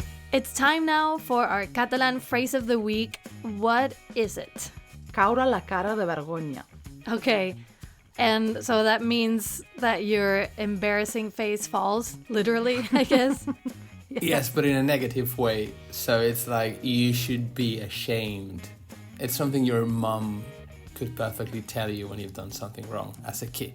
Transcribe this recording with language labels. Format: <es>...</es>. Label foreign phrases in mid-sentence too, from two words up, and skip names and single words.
<en>It's time now for our Catalan phrase of the week. What is it?</en> <ca>Caure la cara de vergonya.</ca> <en>Okay, and so that means that your embarrassing face falls, literally, I guess. Yes, but in a negative way. So it's like you should be ashamed. It's something your mum could perfectly tell you when you've done something wrong as a kid.</en>